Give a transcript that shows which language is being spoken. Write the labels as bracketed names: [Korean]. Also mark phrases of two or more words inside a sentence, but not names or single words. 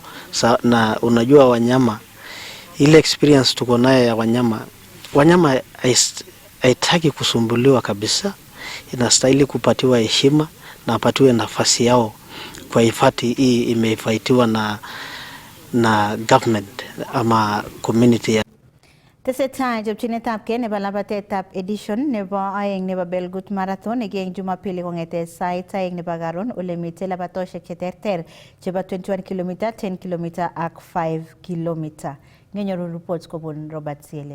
[Swahili] Na unajua wanyama, ile experience tuko nayo ya wanyama haitaki kusumbuliwa kabisa, inastahili kupatiwa heshima na apatiwe nafasi yao kwa hifadhi hii imehifadhiwa na government ama community. [Kalenjin] Tesetai chopchinetab kei nebo labatetab edition nebo aeng nebo Belgut Marathon eng Jumapili kong'ete sait aeng nebo karon ole mitei labatoshek cheterter chebo 21 km, 10 km ak 5 km. Ngenyoru reports kobun Robert Siele.